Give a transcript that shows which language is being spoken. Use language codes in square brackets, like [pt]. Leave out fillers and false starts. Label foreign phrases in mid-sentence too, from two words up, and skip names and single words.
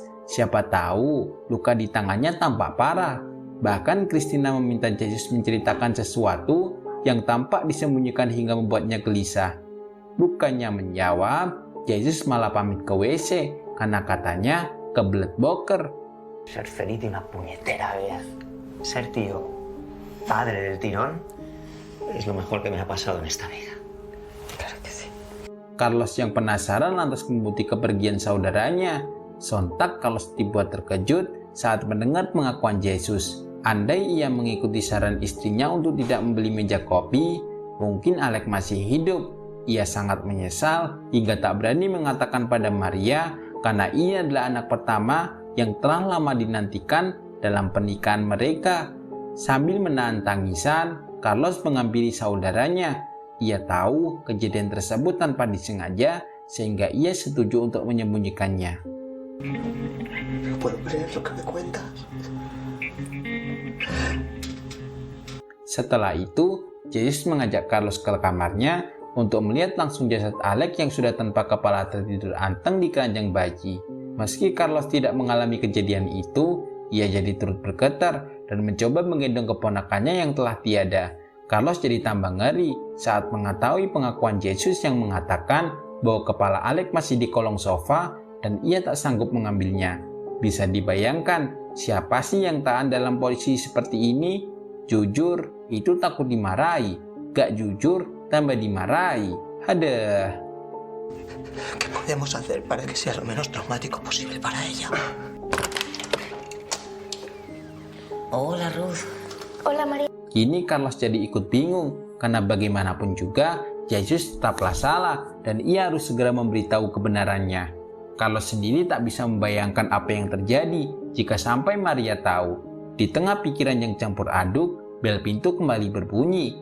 [id] Siapa tahu luka di tangannya tampak parah. Bahkan Christina meminta Yesus menceritakan sesuatu yang tampak disembunyikan hingga membuatnya gelisah. Bukannya menjawab, Yesus malah pamit ke WC karena katanya kebelet boker. [es] Ser feliz de una puñetera vez. Ser tío, padre del tirón, es lo mejor que me ha pasado en esta vida. Claro que sí. [id] Carlos yang penasaran lantas mengikuti kepergian saudaranya. Sontak Carlos dibuat terkejut saat mendengar pengakuan Yesus. Andai ia mengikuti saran istrinya untuk tidak membeli meja kopi, mungkin Alex masih hidup. Ia sangat menyesal hingga tak berani mengatakan pada Maria karena ia adalah anak pertama yang telah lama dinantikan dalam pernikahan mereka. Sambil menahan tangisan, Carlos menghampiri saudaranya. Ia tahu kejadian tersebut tanpa disengaja sehingga ia setuju untuk menyembunyikannya. [es] No puedo creer lo que me cuentas. [id] Setelah itu, Yesus mengajak Carlos ke kamarnya untuk melihat langsung jasad Alex yang sudah tanpa kepala tertidur anteng di keranjang bayi. Meski Carlos tidak mengalami kejadian itu, ia jadi turut bergetar dan mencoba menggendong keponakannya yang telah tiada. Carlos jadi tambah ngeri saat mengetahui pengakuan Yesus yang mengatakan bahwa kepala Alex masih di kolong sofa dan ia tak sanggup mengambilnya. Bisa dibayangkan siapa sih yang tahan dalam posisi seperti ini? Jujur, itu takut dimarahi. Gak jujur, tambah dimarahi. Aduh. [es] ¿Qué podemos hacer para que sea lo menos traumático posible para ella? Hola, Ruth. Hola, María. [id] Kini Carlos jadi ikut bingung. karena bagaimanapun juga Yesus tetaplah salah dan ia harus segera memberitahu kebenarannya. Carlos sendiri tak bisa membayangkan apa yang terjadi jika sampai Maria tahu. Di tengah pikiran yang campur aduk, bel pintu kembali berbunyi.